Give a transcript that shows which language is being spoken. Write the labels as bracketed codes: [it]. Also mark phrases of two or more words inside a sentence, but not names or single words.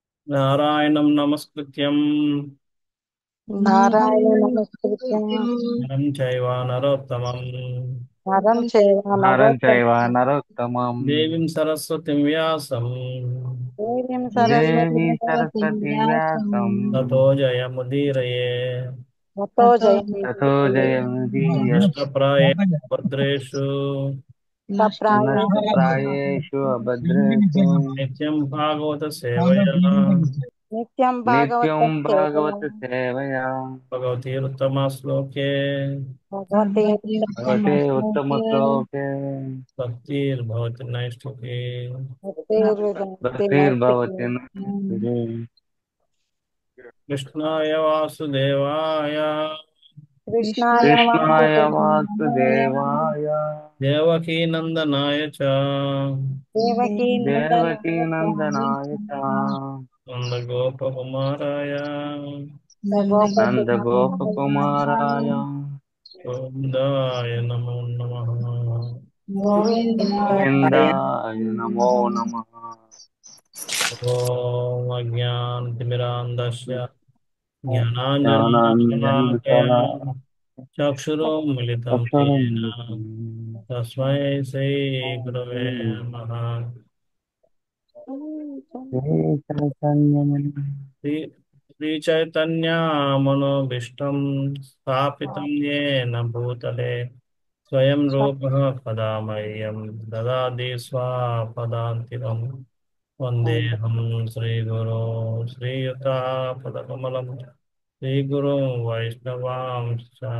[sa] నారాయణం నమస్కృత్యం నారాయణ నమస్కృత్యం నరం చైవ నరోత్తమం నరం చైవ నరం చైవ నరోత్తమం నరోత్తమం దేవీం సరస్వతిం వ్యాసం దేవీం సరస్వతీం దేవి సరస్వతి వ్యాసం వ్యాసం తతో జయముదీరయే తతో తతో జయముదీరయే. నష్టప్రాయే భద్రేషు నష్టప్రాయేషు అభద్రేషు నిత్యం భాగవత సేవయా నిత్యం భాగవత నిత్యం సేవ భాగవత సేవయా భగవతీరుత్తమ శ్లోకే భగవతే భగవతే ఉత్తమ శ్లోకే భక్తిర్భవతి నైష్ఠికే భక్తిర్విభక్తి నైష్ఠికీ. భక్తిర్భవతి నైష్ఠికీ. కృష్ణాయ వాసుదేవాయ కృష్ణాయ కృష్ణాయ వాసుదేవాయ వాసుదేవాయ దేవకీనందనాయ చ దేవకీ దేవకీ నందనాయ నందనాయ చ నందగోపకుమారాయ గోపకుమారాయ నందగోపకుమారాయ గోవిందాయ నమో నమః గోవిందాయ గోవిందాయ నమో నమః. ఓం అజ్ఞానతిమిరాంధస్య జ్ఞానాంజనశలాకయా జ్ఞానాంజనశలాకయా చక్షురున్మిలితం చక్షురుం येन తస్మై శ్రీ గురవే నమః శ్రీ శ్రీచైతన్యమనోభీష్టం స్థాపితం येन భూతలే స్వయం రూపः कदा मह्यं ददाति स्वापदान्तिकं वन्देऽहं श्रीगुरो श्रीयुतापदकमलं श्रीगुरुं वैष्णवांश्च